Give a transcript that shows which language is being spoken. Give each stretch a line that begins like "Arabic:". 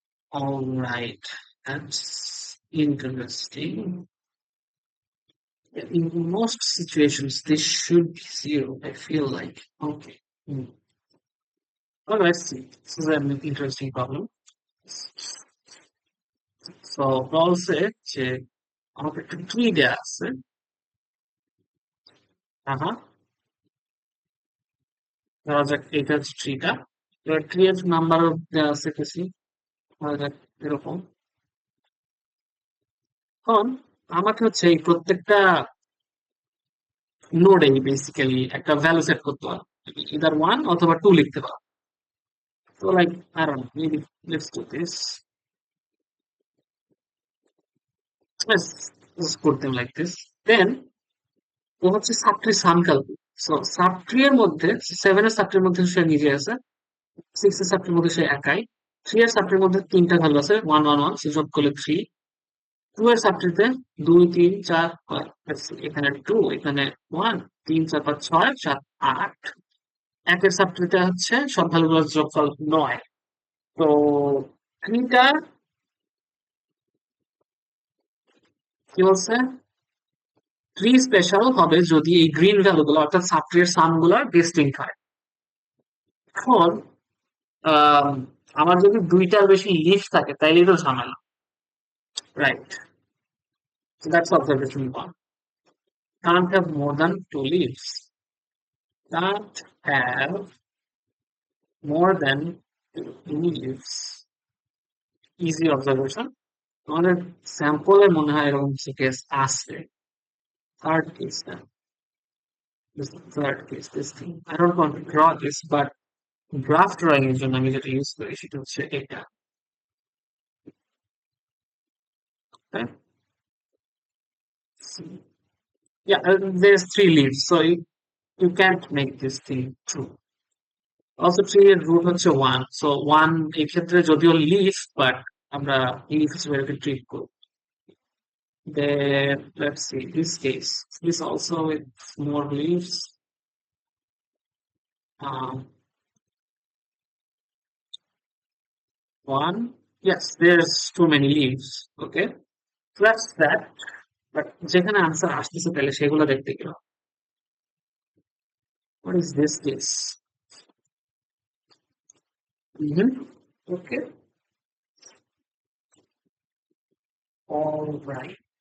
English: All right, that's interesting. In most situations, this should be zero, I feel like. Okay. Well, let's see. This is an interesting problem.
Bangla: So, বলছে যে আমাকে একটা tree দেয়া আছে। হ্যাঁ, ধরা যাক এটা হচ্ছে ট্রিটা। এবার ট্রি এর নাম্বার দেওয়া আছে কিছু, ধরা যাক এরকম। এখন আমাকে হচ্ছে এই প্রত্যেকটা নোডে বেসিক্যালি একটা ভ্যালু সেট করতে হবে, ইদার ওয়ান অথবা টু লিখতে পারো।
English: So like, I don't know, maybe let's do this. Let's put them like this.
Bangla: Then ও হচ্ছে সাবট্রি সাম ক্যালকুলেট। সো সাবট্রি এর মধ্যে 7 এর সাবট্রির মধ্যে সে নিজে আছে, 6 এর সাবট্রির মধ্যে সে একাই, 3 এর সাবট্রির মধ্যে তিনটা ভ্যালু আছে, 1 1 1, সে যোগ করলে 3, 2 এর সাবট্রিতে 2 3 4 5, এখানে 2, এখানে 1 3 4 5 6 7 8, একের সাবট্রিতে হচ্ছে সব ভ্যালুগুলোর যোগফল 9। তো ট্রিটার কি বলছে, ট্রি স্পেশাল হবে যদি এই গ্রিন ভ্যালুগুলো অর্থাৎ সাবট্রির সাম গুলো ডিস্টিংক্ট হয়। এখন আম, আমার যদি দুইটার বেশি লিফ থাকে তাইলে তো ঝামেলা, right?
English: So that's observation one. Can't have more than two leaves. Can't have more than two leaves. Easy observation.
Bangla: আমাদের স্যাম্পলে মনে হয় এরকম কিছু কেস আছে।
English: Third case then. This is the third case, this thing. I don't want to draw this, but graph drawing
Bangla: এর জন্য আমি যেটা ইউজ করি সেটা হচ্ছে এটা।
English: Okay? So, yeah, there's three leaves, so you can't make this thing true.
Bangla: Also 3 এর root হচ্ছে 1, সো 1 এই ক্ষেত্রে যদিও লিফ, বাট আমরা লিফ হিসেবে এটাকে ট্রিট করব।
English: Then let's see this case, this also with more leaves. um, 1, yes, there's too many leaves. Okay, so that's that.
Bangla: But যেখানে আনসার আসতেছে তাহলে সেগুলো দেখতে গেলাম।
English: What is this case? Okay, all right.